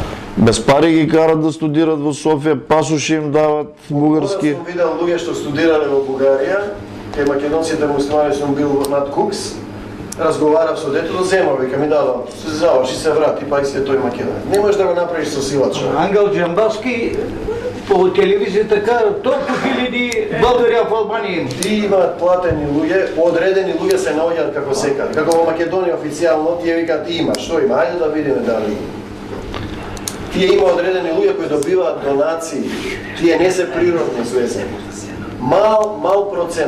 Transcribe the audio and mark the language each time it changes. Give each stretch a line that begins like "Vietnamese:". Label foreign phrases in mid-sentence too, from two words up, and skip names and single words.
Macedonian: Без пари ги карат да студират во Софија, пасоши им дават бугарски. Сум видел луѓе што студирале во Бугарија, кај македонците муслимани сум бил над Кукс, разговарав со детето, зема, вика ми дадо, се заврши, се врати, па и се тој македонец. Не можеш да го направиш со сила човек.
Bulgarian: Ангел Джамбаски по телевизията кажат толкова хиляди българи в Албания има.
Macedonian: Ти имаат платени луѓе, одредени луѓе се наоѓаат како секаде. Како во Македонија официјално тие викаат има, што има, ајде да видиме дали има. Тие има одредени луѓе кои добиваат донации, тие не се природни свесени. Мал процент.